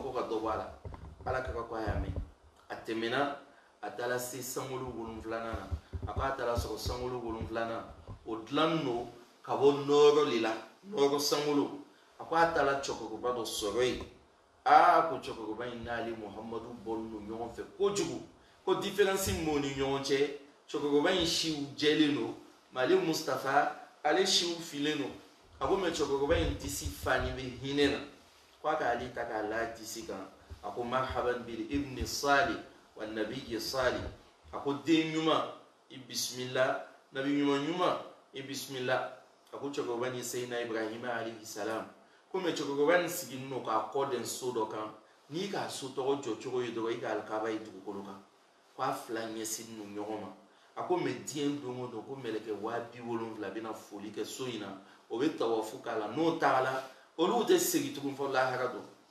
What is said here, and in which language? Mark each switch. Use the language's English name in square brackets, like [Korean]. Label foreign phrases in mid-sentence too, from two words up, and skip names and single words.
[Bambara] ko ka dɔ bɔ a la Ala ka ko a y'a mɛn a tɛmɛna a taara se sankolo 7 na a ko a taara sɔrɔ sankolo 7 na o dilannen don ka bɔ nɔɔrɔ de la nɔɔrɔ sankolo a ko a taara cɛkɔrɔba dɔ sɔrɔ yen ko cɛkɔrɔba in n'ale Muhamadu bɔlen don ɲɔgɔn fɛ kojugu ko différence min b'u ni ɲɔgɔn cɛ cɛkɔrɔba in siw jɛlen don mais ale Mustapha ale siw filen don a ko mais cɛkɔrɔba in disi fani bɛ hinɛ na ko a k'ale ta k'a la disi kan a ko [Arabic] مرحبا بالابن الصالح والنبي الصالح [Bambara] a ko den ɲuman i bisimila nabi ɲuman i bisimila a ko cɛkɔrɔba ni Seydina Ibrahima [Arabic] عليه السلام [Bambara] ko mais cɛkɔrɔba in sigilen don k'a kɔ den so dɔ kan n'i k'a so tɔgɔ jɔ cogo ye dɔrɔn i ka alikaba ye dugukolo kan ko a fila ɲɛsin nu ɲɔgɔn ma a ko mais diɲɛ don o don ko mɛlɛkɛ 70,000 bɛna foli kɛ so in na o bɛ tawafu k'a la n'o taara olu tɛ segin tugun fɔ lahara don